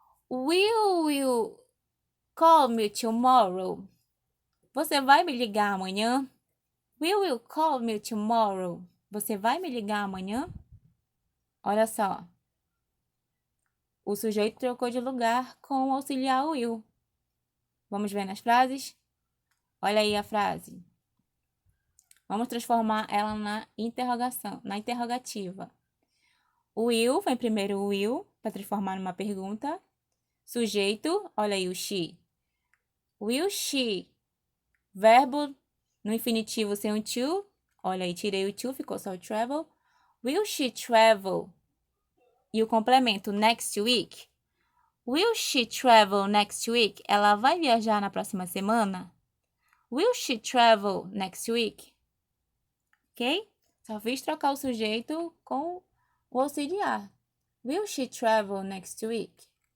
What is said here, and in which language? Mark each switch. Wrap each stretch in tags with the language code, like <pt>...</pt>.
<en>Will you call me tomorrow?</en> <pt>Você vai me ligar amanhã?</pt> <en>Will you call me tomorrow?</en> <pt>Você vai me ligar amanhã? Olha só. O sujeito trocou de lugar com o auxiliar will. Vamos ver nas frases? Olha aí a frase. Vamos transformar ela na interrogação, na interrogativa. O will, vem primeiro o will, para transformar numa pergunta. Sujeito, olha aí o she.</pt> <en>Will she?</en> <pt>Verbo no infinitivo sem o to. Olha aí, tirei o to, ficou só o travel.</pt> <en>Will she travel?</en> <pt>E o complemento,</pt> <en>next week. Will she travel next week?</en> <pt>Ela vai viajar na próxima semana?</pt> <en>Will she travel next week? Ok?</en> <pt>Só fiz trocar o sujeito com o auxiliar.</pt> <en>Will she travel next week?</en>